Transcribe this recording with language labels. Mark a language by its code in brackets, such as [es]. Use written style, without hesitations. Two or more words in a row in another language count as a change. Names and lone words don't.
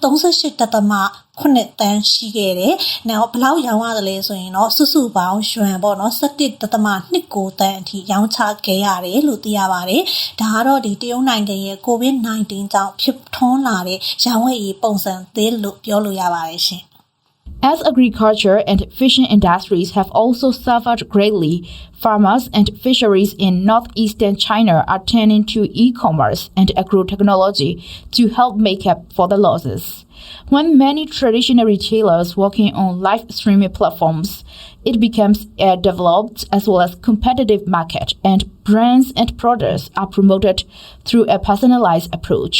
[my] 38.9 တန်းရှိခဲ့တယ်။နောက်ဘယ်လောက်ရောင်းရတယ်လဲဆိုရင်တော့စုစုပေါင်းရွှန်ပေါ့နော်17.29 တန်းအထိရောင်းချခဲ့ရတယ်လို့သိရပါတယ်။ဒါကတော့ဒီတရုတ်နိုင်ငံရဲ့ COVID-19 ကြောင့်ဖြစ်ထွန်းလာတဲ့ရောင်းဝယ်ရေးပုံစံသစ်လို့ပြောလို့ရပါတယ်ရှင်။ [en] As agriculture and fishing industries have also suffered greatly, farmers and fisheries in northeastern China are turning to e-commerce and agro-technology to help make up for the losses. When many traditional retailers working on live streaming platforms, it becomes a developed as well as competitive market, and brands and products are promoted through a personalized approach.